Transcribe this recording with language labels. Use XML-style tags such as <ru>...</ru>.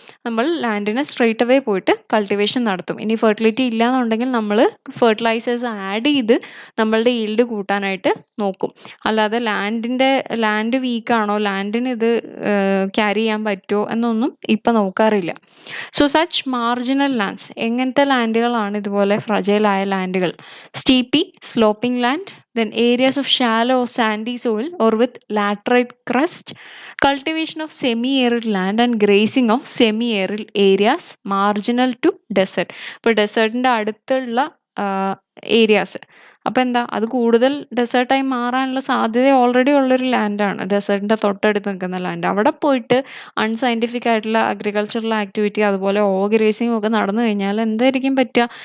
<ml>നമ്മൾ ലാൻഡിനെ straight away പോയിട്ട് cultivation നടത്തും. ഇനി ഫെർട്ടിലിറ്റി ഇല്ല എന്നുണ്ടെങ്കിൽ നമ്മൾ ഫെർട്ടിലൈസേഴ്സ് ആഡ് ചെയ്ത് നമ്മളുടെ ഈൽഡ് കൂട്ടാനായിട്ട് നോക്കും. അല്ലാതെ ലാൻഡ് വീക്കാണോ, ലാൻഡിന് ഇത് ക്യാരി ചെയ്യാൻ പറ്റുമോ എന്നൊന്നും ഇപ്പം നോക്കാറില്ല.</ml> <en>so such marginal lands,</en> <ml>എങ്ങനത്തെ ലാൻഡുകളാണ് ഇതുപോലെ ഫ്രജൈലായ ലാൻഡുകൾ?</ml> <en>Steeply sloping land, then areas of shallow sandy soil or with laterite crust, cultivation of semi-arid land and grazing of semi-arid areas marginal to desert.</en> <ml>ഇപ്പോൾ ഡെസേർട്ടിൻ്റെ അടുത്തുള്ള ഏരിയാസ്, അപ്പോൾ എന്താ, അത് കൂടുതൽ ഡെസേർട്ടായി മാറാനുള്ള സാധ്യത ഓൾറെഡി ഉള്ളൊരു ലാൻഡാണ്, ഡെസേർട്ടിൻ്റെ തൊട്ടടുത്ത് നിൽക്കുന്ന ലാൻഡ്. അവിടെ പോയിട്ട് അൺസയൻറ്റിഫിക് ആയിട്ടുള്ള അഗ്രികൾച്ചറൽ ആക്ടിവിറ്റി അതുപോലെ ഓവർഗ്രേസിംഗ് ഒക്കെ നടന്നു കഴിഞ്ഞാൽ എന്തായിരിക്കും പറ്റുക?</ml>